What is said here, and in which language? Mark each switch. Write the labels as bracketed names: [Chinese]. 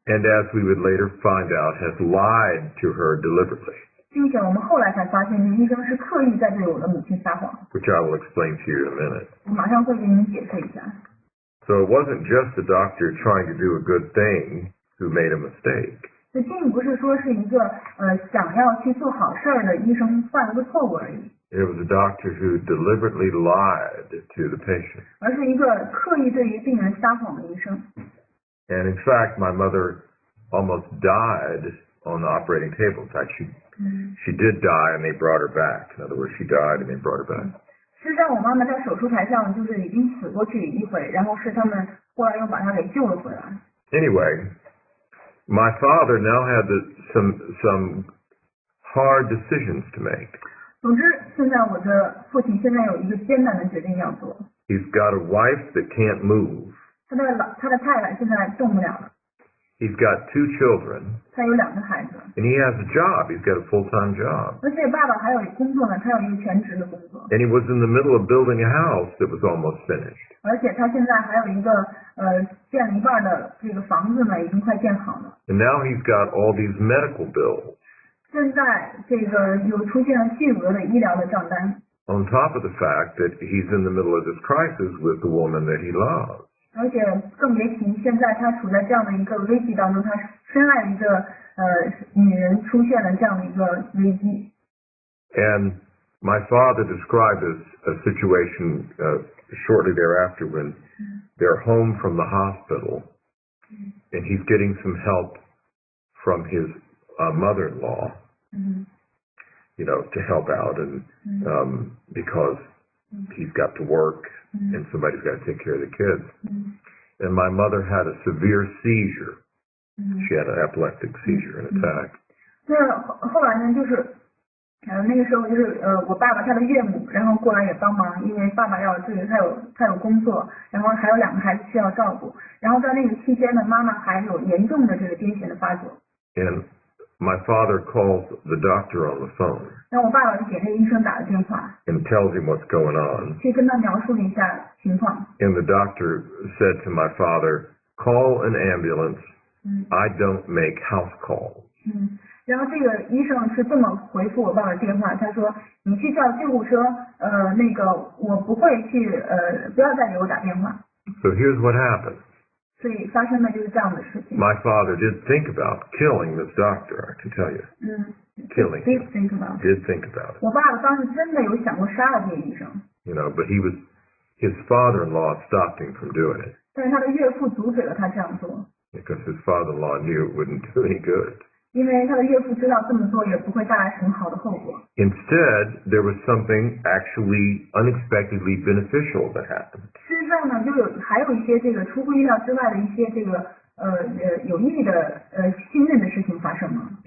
[English] and as we would later find out, has lied to her deliberately. [Chinese] 并且我们后来才发现，这个医生是刻意在对我的母亲撒谎。 [English] Which I will explain to you in a minute. [Chinese] 我马上会给您解释一下。 [English] So it wasn't just the doctor trying to do a good thing who made a mistake. [Chinese] 这并不是说是一个想要去做好事儿的医生犯了个错误而已。 [English] It was a doctor who deliberately lied to the patient. [Chinese] 而是一个刻意对于病人撒谎的医生。 [English] And in fact, my mother almost died on the operating table. In fact, she did die and they brought her back. In other words, she died and they brought her back. [Chinese] 事实上，我妈妈在手术台上就是已经死过去一回，然后是他们后来又把她给救了回来。 [English] Anyway, my father now had some hard decisions to make. [Chinese] 总之，现在我的父亲现在有一个艰难的决定要做。 [English] He's got a wife that can't move. [Chinese] 他的太太现在动不了了。 [English] He's got 2 children. [Chinese] 他有2个孩子。 [English] And he has a job. He's got a full-time job. [Chinese] 而且爸爸还有工作呢，他有一个全职的工作。 [English] And he was in the middle of building a house that was almost finished. [Chinese] 而且他现在还有一个建了一半的这个房子呢，已经快建好了。 [English] And now he's got all these medical bills. [Chinese] 现在这个又出现了巨额的医疗的账单。 [English] On top of the fact that he's in the middle of this crisis with the woman that he loves. [Chinese] 而且更别提，现在他处在这样的一个危机当中，他深爱的一个女人出现了这样的一个危机。 [English] And my father described a situation shortly thereafter when they're home from the hospital, and he's getting some help from his mother-in-law, you know, to help out, and because he's got to work. And somebody's got to take care of the kids. And my mother had a severe seizure. She had an epileptic seizure, an attack. [Chinese] 那后来呢，就是那个时候就是我爸爸他的岳母，然后过来也帮忙，因为爸爸要这个他有工作，然后还有2个孩子需要照顾。然后在那个期间呢，妈妈还有严重的这个癫痫的发作。 [English] And my father calls the doctor on the phone. [Chinese] 然后我爸爸就给那个医生打了电话。 [English] And tells him what's going on. [Chinese] 去跟他描述了一下情况。 [English] And the doctor said to my father, "Call an ambulance. I don't make house calls." [Chinese] 然后这个医生是这么回复我爸爸的电话，他说：“你去叫救护车，那个我不会去，不要再给我打电话。” [English] So here's what happened. [Chinese] 所以发生的就是这样的事情。 [English] My father did think about killing this doctor, I can tell you. Killing him. Did think about it. Did think about it. [Chinese] 我爸爸当时真的有想过杀了这个医生。 [English] You know, but his father-in-law stopped him from doing it. [Chinese] 但是他的岳父阻止了他这样做。 [English] Because his father-in-law knew it wouldn't do any good. [Chinese] 因为他的岳父知道这么做也不会带来什么好的后果。 [English] Instead, there was something actually unexpectedly beneficial that happened. [Chinese] 事实上呢，还有一些这个出乎意料之外的一些这个有益的信任的事情发生了。